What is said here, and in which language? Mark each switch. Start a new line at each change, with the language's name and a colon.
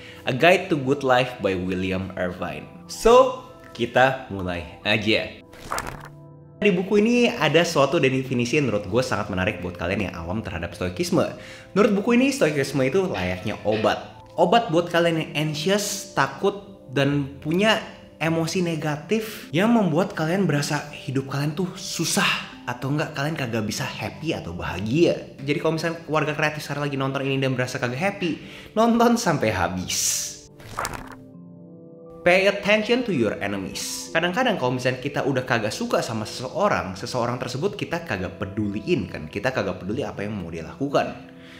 English: A Guide to Good Life by William Irvine.
Indonesian: So, kita mulai aja. Di buku ini ada suatu definisi yang menurut gue sangat menarik buat kalian yang awam terhadap stoikisme. Menurut buku ini, stoikisme itu layaknya obat. Obat buat kalian yang anxious, takut, dan punya emosi negatif yang membuat kalian berasa hidup kalian tuh susah. Atau enggak, kalian kagak bisa happy atau bahagia. Jadi kalau misalnya warga kreatif sekarang lagi nonton ini dan berasa kagak happy, nonton sampai habis.
English: Pay attention to your enemies.
Indonesian: Kadang-kadang kalau misalnya kita udah kagak suka sama seseorang tersebut kita kagak peduliin kan. Kita kagak peduli apa yang mau dia lakukan.